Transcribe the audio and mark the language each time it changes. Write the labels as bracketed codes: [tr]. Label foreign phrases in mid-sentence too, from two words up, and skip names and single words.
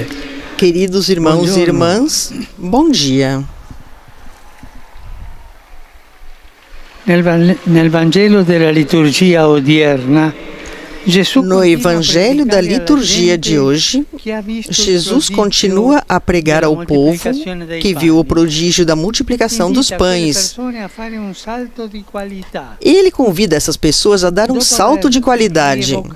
[pt] Queridos irmãos e irmãs, bom dia. [it] Nel Vangelo della liturgia odierna, [pt] no Evangelho da liturgia de hoje, Jesus continua a pregar ao povo que viu o prodígio da multiplicação dos pães. Ele convida essas pessoas a dar um salto de qualidade.